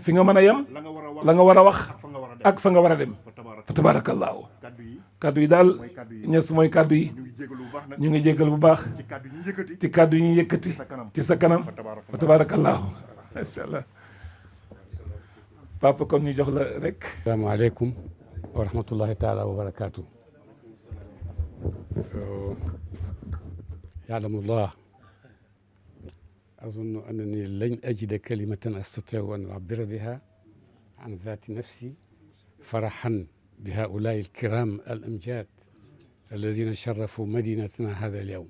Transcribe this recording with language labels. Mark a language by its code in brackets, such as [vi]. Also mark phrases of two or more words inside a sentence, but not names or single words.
[wo] fi nga mën a yem la nga war a wax ak fa nga war a dem [ar] فتبارك الله [wo] kaddu yi daal ñes mooy kaddu yi ñu ngi jégal bu baax ci kaddu yi ñu yëkkati ci sa kanam [ar] فتبارك الله ما شاء الله [wo] papa comme ñu jox la rek. [ar] السلام عليكم ورحمة الله تعالى وبركاته. يعلم الله أظن أنني لن أجد كلمة أستطيع أن أعبر بها عن ذات نفسي فرحا بهؤلاء الكرام الأمجاد الذين شرفوا مدينتنا هذا اليوم.